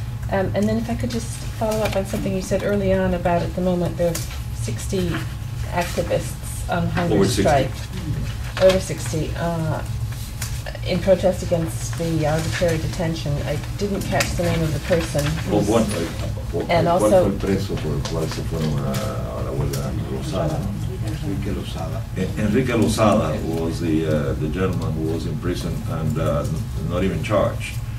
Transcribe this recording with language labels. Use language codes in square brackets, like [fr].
[en] And then if I could just follow up on something you said early on about at the moment there are 60 activists on hunger Over 60. strike. Over 60. In protest against the arbitrary detention. I didn't catch the name of the person. Of what? And [es] ¿Cuál [en] also- [es] fue el preso por el cual se fueron a la huelga? Lozada. Enrique Lozada. [en] Enrique Lozada was the gentleman who was in prison and not even charged.